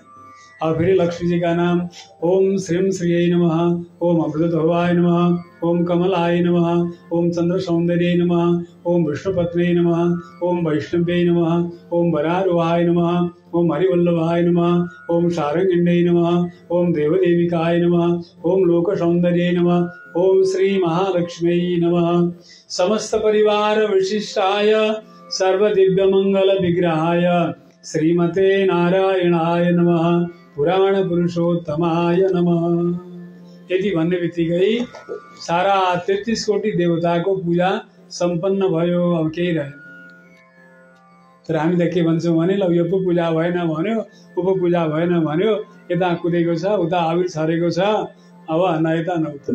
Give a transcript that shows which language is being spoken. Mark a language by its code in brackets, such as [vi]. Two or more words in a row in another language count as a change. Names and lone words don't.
[hi] और फिर लक्ष्मी जी का नाम [sa] ओम श्रीं श्रीयै नमः, ओम अमृतभवाय नमः, ओम कमलाय नमः, ओम चंद्र सौंदर्य नमः, ओम विष्णुपत्ने नमः, ओम वैष्णवे नमः, ओम वरारोहाय नमः, ओम हरिवल्लभाय नमः, ओम शारंगिण्डे नमः, ओम देवदेविकाय नमः, ओम लोक सौंदर्य नमः, ओम श्री महालक्ष्मी नमः। समस्त परिवार विशिष्टाय सर्वदिव्य मंगल विग्रहाय श्रीमते नारायणाय नमः, पुराण पुरुषोत्तमाय नमः। [ne] यदि भन्ने बित्तिकै सारा 33 कोटी देवताको पूजा सम्पन्न भयो। अब केही रहेन। तर हामी त के भन्छौँ भने ल यो पो पूजा भएन भन्यो, ऊ पो पूजा भएन भन्यो, यता कुदेको छ, उता आविर छरेको छ, अब न यता न उता।